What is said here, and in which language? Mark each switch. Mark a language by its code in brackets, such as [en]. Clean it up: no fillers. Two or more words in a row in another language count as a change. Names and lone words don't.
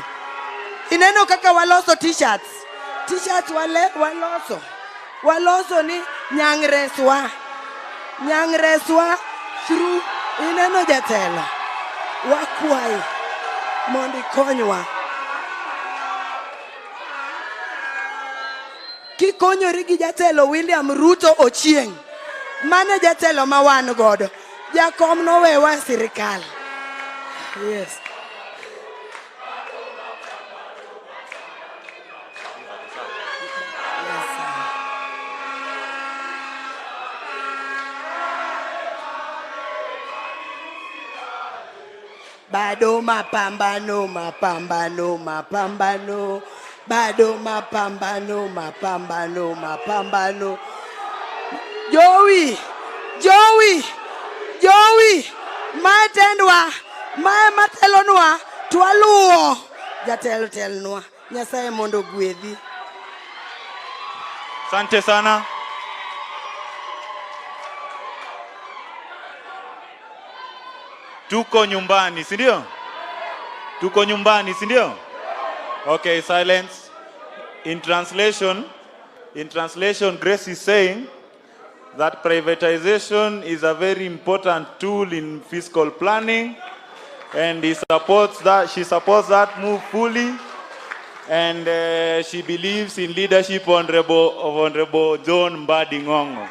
[luo] Ineno kaka waloso t-shirts waloso ni nyangreswa through ineno jatelo wakuai mondi konywa kikonyori gi jatelo William Ruto Ochieng mane jatelo mawan godo jakom no wewa sirikal. [en] Yes. [sw] Bado mapambano bado [luo] mapambano Joey maetendwa mae matelonwa twaluo jatelo telnwa Nyasaye mondo gwedhi. [sw] Asante sana. Tuko nyumbani, si ndio? Tuko nyumbani, si ndio? [en] Okay, silence. In translation, Grace is saying that privatization is a very important tool in fiscal planning, and she supports that move fully, and she believes in leadership of Honorable John Mbadi Ngongo.